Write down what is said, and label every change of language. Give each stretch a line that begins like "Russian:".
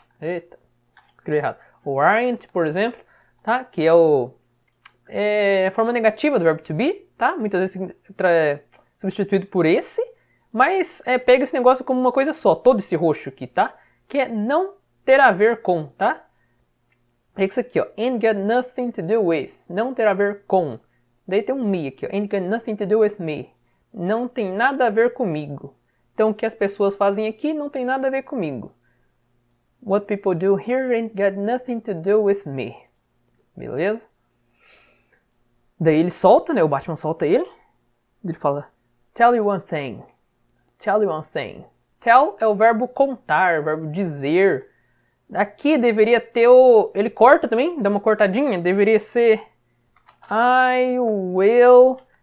Portuguese: Eita, escrevi errado. Ou aren't, por exemplo, tá? Que é a forma negativa do verbo to be, tá? Muitas vezes substituído por esse, mas pega esse negócio como uma coisa só, todo esse roxo aqui, tá? Que é não ter a ver com, tá? É isso aqui, ó.
English: Ain't got nothing to do with.
Portuguese: Não ter a ver com. Daí tem um me aqui, ó.
English: Ain't got nothing to do with me.
Portuguese: Não tem nada a ver comigo. Então, o que as pessoas fazem aqui não tem nada a ver comigo.
English: What people do here ain't got nothing to do with me.
Portuguese: Beleza? Daí ele solta, né? O Batman solta ele. Ele fala,
English: tell you one thing.
Portuguese: Tell you one thing. Tell é o verbo contar, o verbo dizer. Aqui deveria ter o... Ele corta também, dá uma cortadinha. Deveria ser I will...